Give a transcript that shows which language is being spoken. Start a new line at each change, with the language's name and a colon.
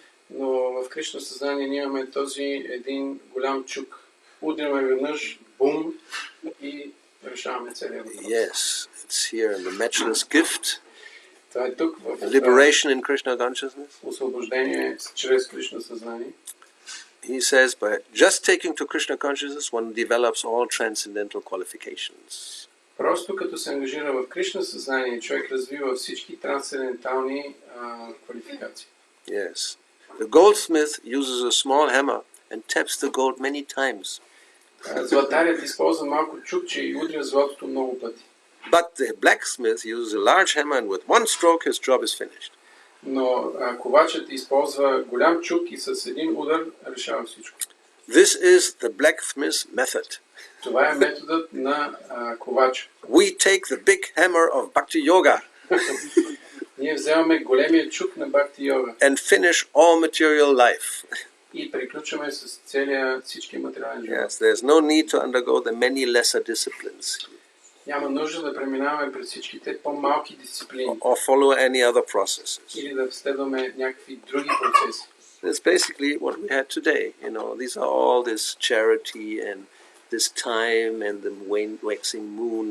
Bulgarian: Но в Кришна съзнание ние имаме този един голям чук. Удряме веднъж, бум, и решаваме целия въпрос.
English: Yes, it's here in the matchless gift.
Bulgarian: Това е тук в
English: Liberation in Krishna consciousness.
Bulgarian: освобождение чрез Кришна съзнание.
English: He says, by just taking to Krishna consciousness, one develops all transcendental qualifications.
Bulgarian: Просто като се ангажира в Кришна съзнание, човек развива всички трансцендентални квалификации.
English: Yes. The goldsmith uses a small hammer and taps the gold many times.
Bulgarian: Златарят използва малко чукче и удря златото много пъти.
English: But the blacksmith uses a large hammer and with one stroke his job is finished.
Bulgarian: Но ковачът използва голям чук и с един удар решава всичко.
English: This is the blacksmith's method.
Bulgarian: Това е методът на ковача.
English: We take the big hammer of Bhakti-yoga
Bulgarian: Ние вземаме големия чук на Бхакти-йога
English: and finish all material life.
Bulgarian: и приключваме с всички материални живот.
English: Yes, there's no need to undergo the many lesser disciplines
Bulgarian: Няма нужда да преминаваме през всичките по-малки дисциплини
English: or follow any other processes.
Bulgarian: или да следваме някакви други процеси.
English: It's basically what we had today. These are all this charity and this time and the waxing moon.